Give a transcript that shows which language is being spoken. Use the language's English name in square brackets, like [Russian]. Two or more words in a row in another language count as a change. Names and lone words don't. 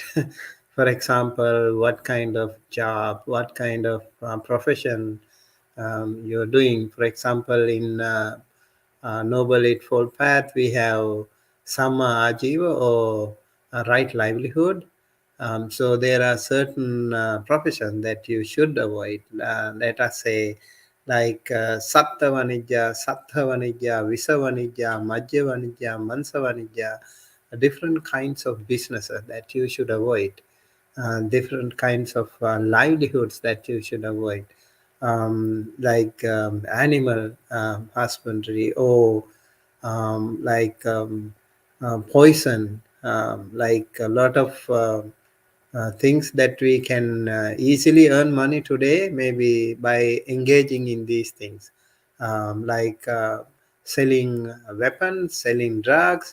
[English] For example, what kind of job, what kind of profession you're doing. For example, in Noble Eightfold Path, we have [Pali] Sama Ajiva, [English] or a right livelihood. So there are certain professions that you should avoid. Let us say, like [Pali] Satta Vanijja, Sattha Vanijja, Visa Vanijja, Majja Vanijja, Mansa Vanijja, [English] different kinds of businesses that you should avoid, different kinds of livelihoods that you should avoid, like animal husbandry, or like poison, like a lot of things that we can easily earn money today, maybe by engaging in these things, like selling weapons, selling drugs.